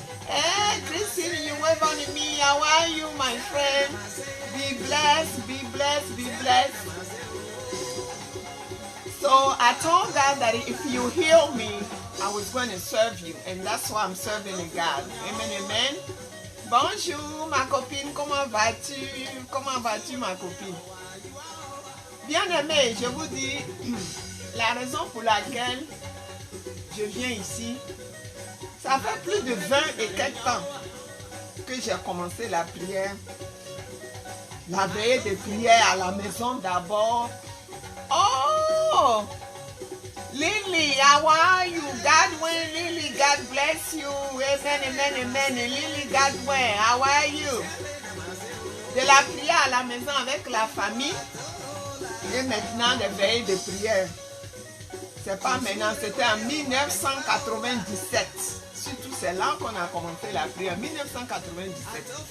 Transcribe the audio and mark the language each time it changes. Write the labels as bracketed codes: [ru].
[en] Hey, Christine, you wave on me. How are you, my friend? Be blessed, be blessed, be blessed. So I told God that if you heal me, I was going to serve you. And that's why I'm serving God. [fr] Amen, amen. Bonjour, ma copine. Comment vas-tu? Comment vas-tu, ma copine? Bien-aimé, je vous dis, la raison pour laquelle je viens ici, ça fait plus de 20 et quelques ans que j'ai commencé la prière. La veillée de prière à la maison d'abord. [en] Oh! Lily, how are you? Godwin, Lily, God bless you. Amen, amen, amen. Lily, Godwin, how are you? [fr] De la prière à la maison avec la famille. Et maintenant, les veillées de prière. C'est pas maintenant, c'était en 1997. Surtout, c'est là qu'on a commencé la prière. 1997.